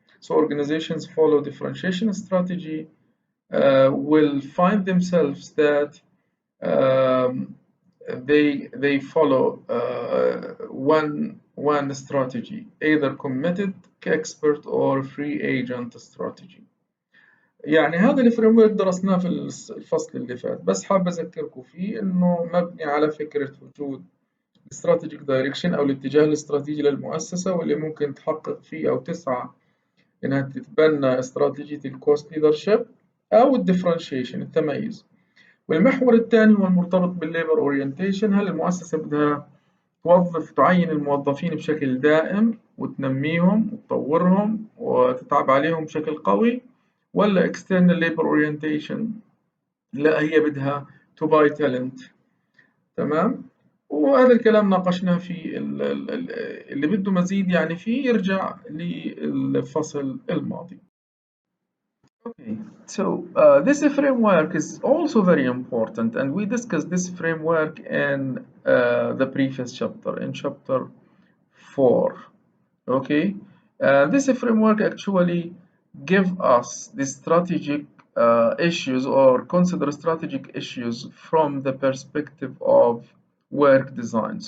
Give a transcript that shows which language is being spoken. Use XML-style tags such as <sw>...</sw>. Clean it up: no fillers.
<en>So organizations follow differentiation strategy will find themselves that they follow one strategy, either committed expert or free agent strategy.</en> <ar>يعني هذا الفريم ورك درسناه في الفصل اللي فات، بس حاب أذكركم فيه إنه مبني على فكرة وجود استراتيجيك دايركشن أو الاتجاه الاستراتيجي للمؤسسة، واللي ممكن تحقق فيه أو تسعى إنها تتبنى استراتيجية الكوست ليدرشيب أو الديفرنشيشن التميز. والمحور الثاني هو المرتبط بالليبر أورينتيشن، هل المؤسسة بدها تعين الموظفين بشكل دائم وتنميهم وتطورهم وتتعب عليهم بشكل قوي، ولا</ar> <en>external labor orientation؟</en> <ar>لا، هي بدها</ar> <en>to buy talent.</en> <ar>تمام. وهذا الكلام ناقشناه في اللي بده مزيد يعني فيه يرجع للفصل الماضي.</ar> <en>Okay, so this framework is also very important, and we discussed this framework in the previous chapter, in chapter 4. Okay, this framework actually give us the strategic issues, or consider strategic issues from the perspective of work design.</en>